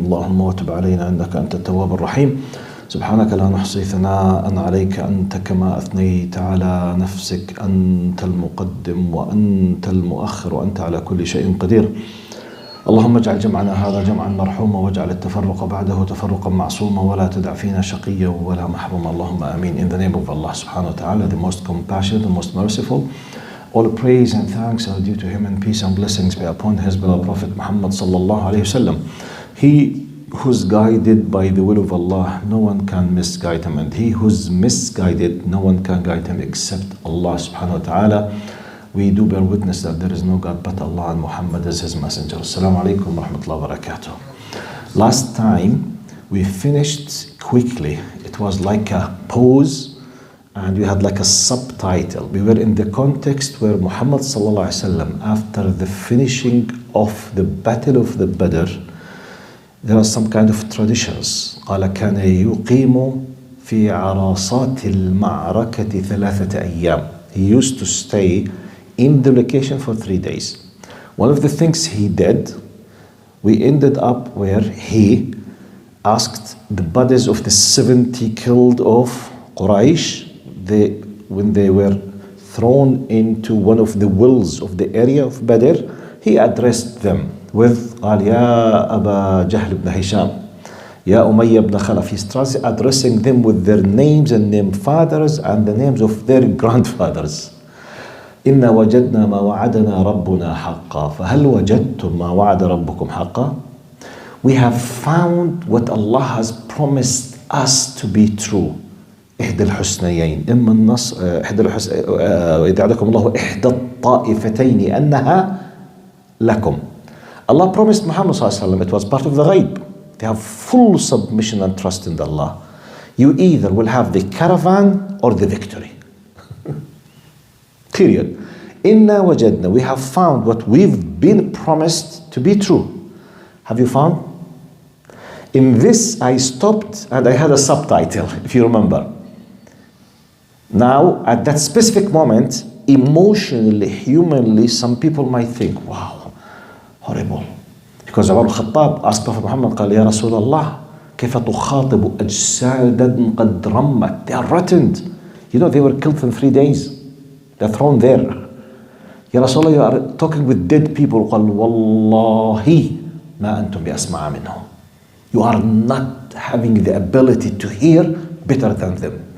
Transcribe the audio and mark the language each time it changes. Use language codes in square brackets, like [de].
[ar] اللهم وتب علينا إنك أنت التواب الرحيم. سبحانك لا نحصي ثناء عليك أنت كما أثنيت على نفسك. أنت المقدم وأنت المؤخر وأنت على كل شيء قدير. اللهم اجعل جمعنا هذا جمعا مرحوما واجعل التفرق بعده تفرقا معصوما ولا تدع فينا شقيا ولا محروما. اللهم آمين. [en] In the name of Allah subhanahu wa ta'ala, the most compassionate, the most merciful. All praise and thanks are due to him, and peace and blessings be upon his beloved Prophet Muhammad sallallahu alayhi wasallam. He who's guided by the will of Allah, no one can misguide him, and he who's misguided, no one can guide him except Allah subhanahu wa ta'ala. We do bear witness that there is no God but Allah and Muhammad is his messenger. Assalamu alaikum wa rahmatullahi wa barakatuh. Last time we finished quickly. It was like a pause and we had like a subtitle. We were in the context where Muhammad sallallahu alaihi wasallam, after the finishing of the battle of the Badr, there are some kind of traditions. [ar] قال كان يقيم في عرصات المعركة 3 أيام. [en] He used to stay in the location for 3 days. One of the things he did, we ended up where he asked the bodies of the 70 killed of Quraysh, when they were thrown into one of the wells of the area of Badr, he addressed them with [ar] قال يا أبا جهل بن هشام يا أمية بن خلف. [en] He starts addressing them with their names and name fathers and the names of their grandfathers. [ar] إنا وجدنا ما وعدنا ربنا حقا فهل وجدتم ما وعد ربكم حقا. [en] We have found what Allah has promised us to be true. [ar] إحدى الحسنيين إما النص إذا عدكم الله إحدى الطائفتين أنها لكم. [en] Allah promised Muhammad sallallahu alaihi wasallam, it was part of the ghaib. They have full submission and trust in Allah. You either will have the caravan or the victory. Period. Inna wajadna, we have found what we've been promised to be true. Have you found? In this I stopped and I had a subtitle, if you remember. Now, at that specific moment, emotionally, humanly, some people might think, wow, horrible. Because Umar al-Khattab asked Prophet Muhammad, [ar] قال يا رسول الله كيف تخاطب أجسادا قد رمت. [en] They are rotten. You know, they were killed in 3 days. They're thrown there. Ya Rasulullah, you are talking with dead people. [ar] قال والله ما أنتم بأسمع منهم. [en] You are not having the ability to hear better than them.